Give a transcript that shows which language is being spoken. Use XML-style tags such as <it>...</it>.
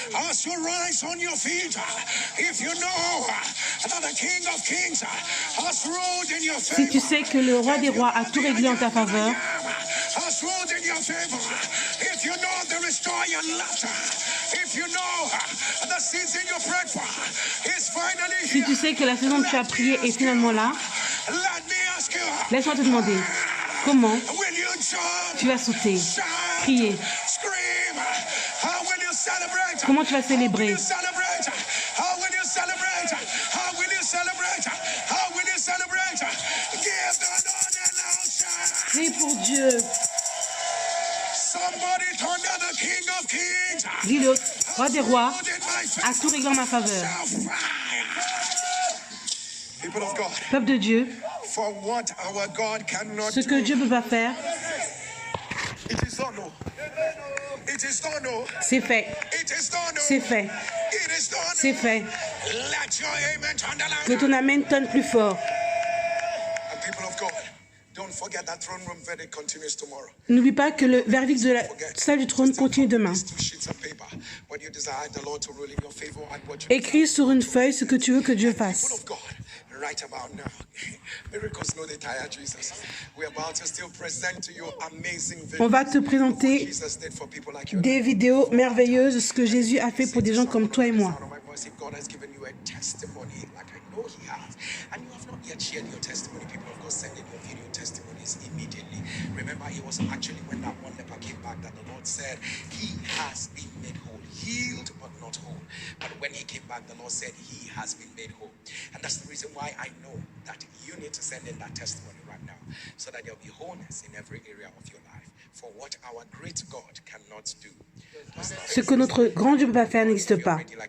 <en>As you rise on your feet, if you know that the King of Kings has ruled in your favor,</en> <fr>Si tu sais que le roi des rois a tout réglé en ta faveur,</fr> <en>has ruled in your favor, if you know the restore your laughter, if you know the season you prayed for is finally</en> <fr>si</fr> <en>here,</en> <fr>tu sais que la saison que tu as priée est finalement là,</fr> <en>let me ask you,</en> <fr>laisse-moi te demander, comment</fr> <en>will you jump,</en> <fr>tu vas sauter,</fr> <en>shout,</en> <fr>crier,</fr> <en>scream, how will you celebrate,</en> <fr>comment tu vas célébrer,</fr> <en>celebrate, how will you celebrate, how will you celebrate, how will you celebrate, give the Lord a loud shout.</en> <fr>prie pour Dieu.</fr> <en>Somebody thunder the King of Kings.</en> <fr>Dis le roi des rois a tout réglé en ma faveur.</fr> <en>People of God,</en> <fr>Peuple de Dieu,</fr> <en>for what our God cannot</en> <fr>ce que Dieu ne peut pas faire,</fr> <en>it is done, no. It is done, no.</en> <fr>c'est fait,</fr> <en>It is done, no.</en> <fr>c'est fait,</fr> <en>It is done.</en> <fr>c'est fait.</fr> <en>Let your amen thunder</en> <fr>Que</fr> <en>louder.</en> <fr>ton amen tonne plus fort.</fr> <en>And people of God, don't forget that throne room verdict continues tomorrow.</en> <fr>N'oublie pas que le verdict de la salle du trône continue demain.</fr> <en>These 2 sheets of paper, when you desire the Lord to rule in your favor and what you</en> <fr>Écris sur une feuille ce que tu veux que Dieu</fr> <en>People</en> <fr>fasse.</fr> <en>of God, right about now, miracles know they tire Jesus. We're about to still present to you amazing videos.</en> <fr>On va te présenter</fr> <en>Jesus did for people like you.</en> <fr>des vidéos merveilleuses, ce que Jésus a fait pour des gens comme toi et moi.</fr> <en>If God has given you a testimony, like I know He has, and you have not yet shared your testimony, people of God, send in your video testimonies immediately. Remember, it was actually when that one leper came back that the Lord said, He has been made whole, healed but not whole. But when he came back, the Lord said, He has been made whole. And that's the reason why I know that you need to send in that testimony right now, so that there'll be wholeness in every area of your life. For what our great God cannot do.</en> <fr>Ce que notre grand Dieu ne peut pas faire n'existe pas.</fr>